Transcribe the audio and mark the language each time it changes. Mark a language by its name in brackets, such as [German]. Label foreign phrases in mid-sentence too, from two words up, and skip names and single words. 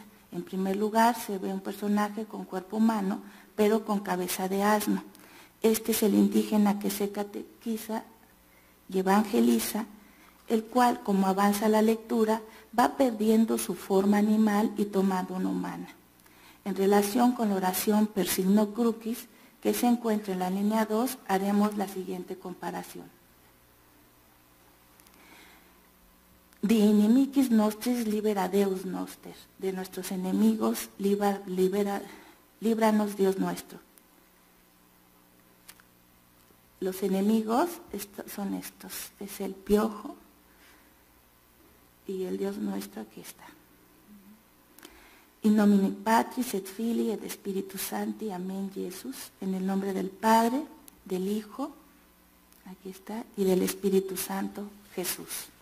[Spanish] En primer lugar se ve un personaje con cuerpo humano, pero con cabeza de asno. Este es el indígena que se catequiza y evangeliza, el cual, como avanza la lectura, va perdiendo su forma animal y tomando una humana. En relación con la oración [Latin] per signo crucis, [Spanish] que se encuentra en la línea 2, haremos la siguiente comparación. [Latin] De inimicis nostris libera Deus noster, [Spanish] de nuestros enemigos líbranos Dios nuestro. Los enemigos son estos, es el piojo y el Dios nuestro aquí está. [Latin] In nomine Patris et Filii et Spiritus Sancti, [Spanish] amén, Jesús, en el nombre del Padre, del Hijo, aquí está, y del Espíritu Santo, Jesús.